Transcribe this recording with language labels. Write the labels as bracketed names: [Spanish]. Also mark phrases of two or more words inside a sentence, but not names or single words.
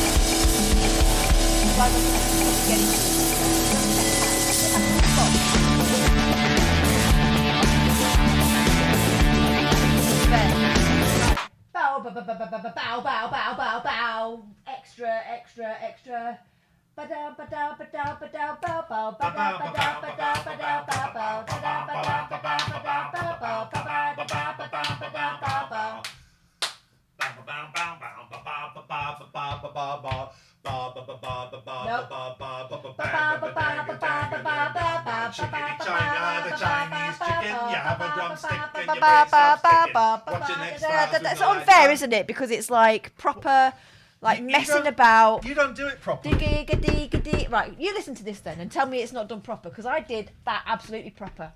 [English] Live bow, bow, bow, bow, bow, bow, bow, bow, bow, bow. Extra, extra, extra. Ba-da, ba-da, ba-da, ba-da, bow, bow, ba-da, ba-da, ba-da, ba-da, bow, bow, ba-da, ba-da, ba-da, ba-da, bow, bow, ba-da, ba-da, ba-da, ba-da, bow, bow. Chickeny China, the Chinese chicken. You have a drumstick and your brain stops ticking. Watch your next files. That's unfair, isn't it? Because it's like proper, like messing about. You don't do it properly. Right, you listen to this then and tell me it's not done proper, because I did that absolutely proper.